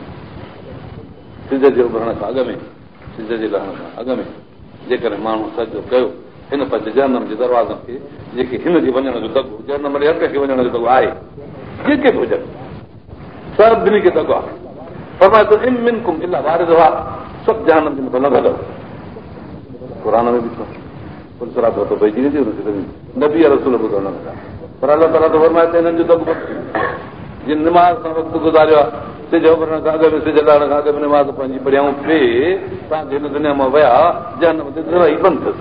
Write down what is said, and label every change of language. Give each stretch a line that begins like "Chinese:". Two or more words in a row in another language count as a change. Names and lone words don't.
Sindhi: सिज जे उभरण खां अॻु में, सिज जे लहण खां अॻु में जेकॾहिं माण्हू सजदो कयो, हिन पंहिंजे जहन्नम जे दरवाज़नि खे, जेके हिन जे वञण जो दगो, जहन्नम जे हर कंहिंखे वञण जो दगो आहे, जेके बि हुजनि, सभिनी खे दगो आहे। फरमाए थो
Arabic: إن منكم إلا واردها,
Sindhi: सभु जहन्नम जे मथां लॻल। क़ुर में बि नबी रसूल ॿुधण लॻा, पर अलाह ताला तो फरमाए त हिननि जो दगो जिन निमाज़ सां वक़्तु गुज़ारियो आहे, सिज उभरण खां अॻु में, सिज लहण खां अॻु में निमाज़ पंहिंजी पढ़ियाऊं पे, तव्हांजे हिन दुनिया मां विया, जहन्नम ते दरवाज़ा ई बंदि अथसि।